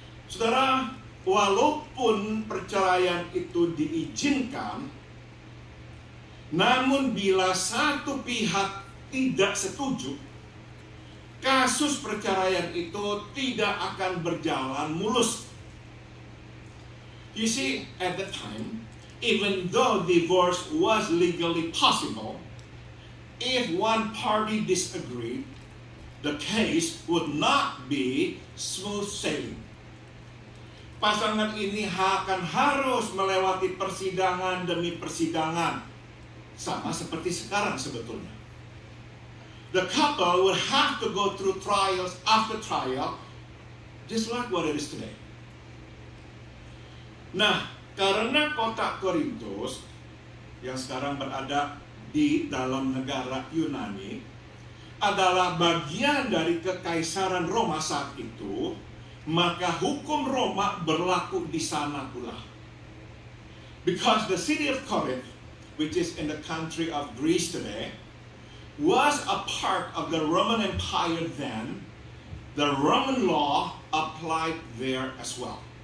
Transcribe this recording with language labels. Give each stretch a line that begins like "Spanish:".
Indonesian: Saudara, walaupun perceraian itu diizinkan, namun bila satu pihak tidak setuju, kasus perceraian itu tidak akan berjalan mulus.
English: You see, at the time, even though divorce was legally possible, if one party disagreed, the case would not be smooth sailing.
Indonesian: Pasangan ini akan harus melewati persidangan demi persidangan, sama seperti sekarang sebetulnya.
English: The couple will have to go through trials after trial, just like what it is today.
Indonesian: Nah, karena kota Korintus yang sekarang berada di dalam negara Yunani adalah bagian dari kekaisaran Roma saat itu, maka hukum Roma berlaku di sana pula.
English: Because the city of Corinth, which is in the country of Greece today, was a part of the Roman Empire then, the Roman law applied there as well.